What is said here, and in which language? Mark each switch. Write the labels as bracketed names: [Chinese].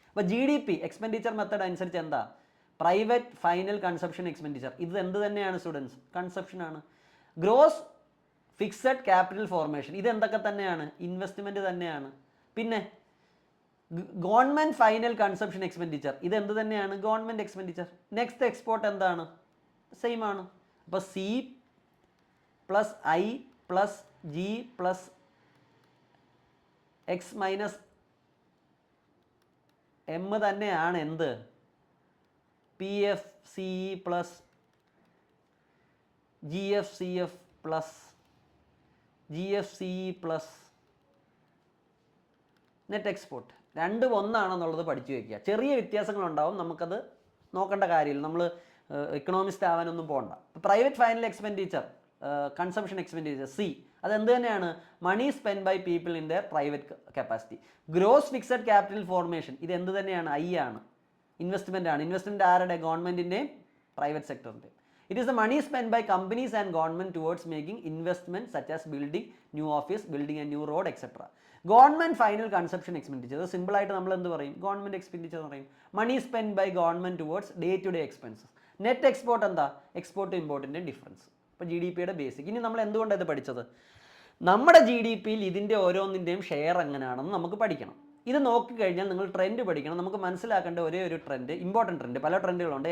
[Malayalam] അപ്പോൾ GDP expenditure method അനുസരിച്ച് എന്താ? Private final consumption expenditure. ഇത് എന്ത് തന്നെയാണ് സ്റ്റുഡൻസ്? കൺസപ്ഷൻ ആണ്. ഗ്രോസ് ഫിക്സഡ് ക്യാപിറ്റൽ ഫോർമേഷൻ ഇത് എന്തൊക്കെ തന്നെയാണ്? ഇൻവെസ്റ്റ്മെന്റ് തന്നെയാണ്. പിന്നെ ഗവൺമെന്റ് ഫൈനൽ കൺസപ്ഷൻ എക്സ്പെൻഡിച്ചർ ഇത് എന്ത് തന്നെയാണ്? Government expenditure. നെക്സ്റ്റ് എക്സ്പോർട്ട് എന്താണ്? സെയിം ആണ്. അപ്പോൾ C + I + G + X - M തന്നെയാണ് എന്ത്? PFCE + GFCF + GFCE + net export. രണ്ടും ഒന്നാണെന്നുള്ളത് പഠിച്ചു വയ്ക്കുക. ചെറിയ വ്യത്യാസങ്ങളുണ്ടാവും, നമുക്കത് നോക്കേണ്ട കാര്യമില്ല. നമ്മൾ ഇക്കണോമിസ്റ്റ് ആവാനൊന്നും പോകണ്ട. Private final expenditure consumption expenditure C അതെന്ത് തന്നെയാണ്? [English] Money spend by people in their private capacity. [Malayalam] Gross fixed capital formation ഇത് എന്ത് തന്നെയാണ്? I ആണ്. ഇൻവെസ്റ്റ്മെന്റ് ആണ്. ഇൻവെസ്റ്റ്മെന്റ് ആരുടെ? ഗവൺമെന്റിൻ്റെയും private സെക്ടറിൻ്റെയും. [English] It is the money spent by companies and government towards making investments such as building new office, building a new road, etc. Government final consumption expenditure. [Malayalam] അത് simple ആയിട്ട് നമ്മൾ എന്ത് പറയും? Government expenditure എന്ന് പറയും. [English] Money spend by government towards day to day expenses. [Malayalam] Net export എന്താ? Export to ഇമ്പോർട്ടിൻ്റെ difference. അപ്പോൾ GDP യുടെ ബേസിക്. ഇനി നമ്മൾ എന്തുകൊണ്ടാണ് ഇത് പഠിച്ചത്? നമ്മുടെ GDP-യിൽ ഇതിൻ്റെ ഓരോന്നിൻ്റെയും ഷെയർ എങ്ങനെയാണെന്ന് നമുക്ക് പഠിക്കണം. ഇത് നോക്കിക്കഴിഞ്ഞാൽ നിങ്ങൾ ട്രെൻഡ് പഠിക്കണം. നമുക്ക് മനസ്സിലാക്കേണ്ട ഒരേ ഒരു ട്രെൻഡ്, ഇമ്പോർട്ടൻറ്റ് ട്രെൻഡ്, പല ട്രെൻഡുകളുണ്ട്.